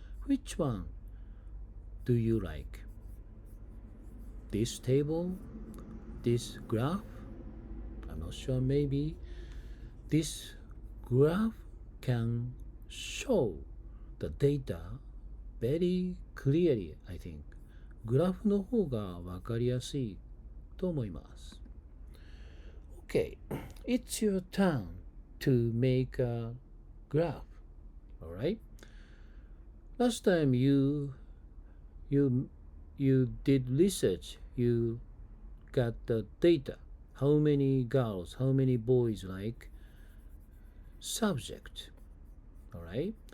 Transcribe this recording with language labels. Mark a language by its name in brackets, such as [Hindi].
[English] Which one do you like? This table, this graph? I'm not sure, maybe this graph can show the data very clearly, I think. [Japanese] グラフの方がわかりやすいと思います。 [English] Okay, it's your turn to make a graph. Alright? Last time you did research, you got the data. How many girls, how many boys like subject. Alright?